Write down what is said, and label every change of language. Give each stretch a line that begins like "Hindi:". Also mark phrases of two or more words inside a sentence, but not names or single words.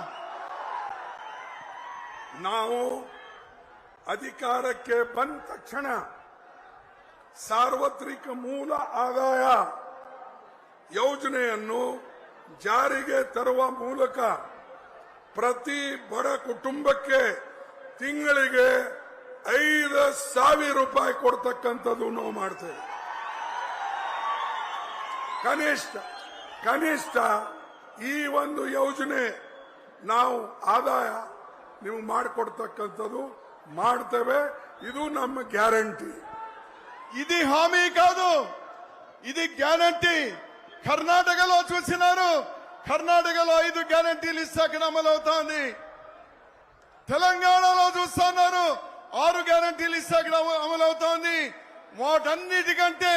Kannada: ನಾವು ಅಧಿಕಾರಕ್ಕೆ ಬಂದ ತಕ್ಷಣ ಸಾರ್ವತ್ರಿಕ ಮೂಲ ಆದಾಯ ಯೋಜನೆಯನ್ನು ಜಾರಿಗೆ ತರುವ ಮೂಲಕ ಪ್ರತಿ ಬಡ ಕುಟುಂಬಕ್ಕೆ ತಿಂಗಳಿಗೆ 5,000 ರೂಪಾಯಿ ಕೊಡ್ತಕ್ಕಂಥದ್ದು ನಾವು ಮಾಡ್ತೇವೆ ಕನಿಷ್ಠ ಈ ಒಂದು ಯೋಜನೆ ನಾವು ಆದಾಯ ನೀವು ಮಾಡಿಕೊಡ್ತಕ್ಕಂಥದ್ದು ಮಾಡ್ತೇವೆ ಇದು ನಮ್ಮ ಗ್ಯಾರಂಟಿ
Telugu: ఇది హామీ కాదు ఇది గ్యారంటీ కర్ణాటకలో చూసినారు కర్ణాటకలో 5 గ్యారంటీలు ఇస్తాక అమలవుతోంది తెలంగాణలో చూస్తున్నారు 6 గ్యారంటీలు ఇస్తాక అమలవుతోంది వాటన్నిటికంటే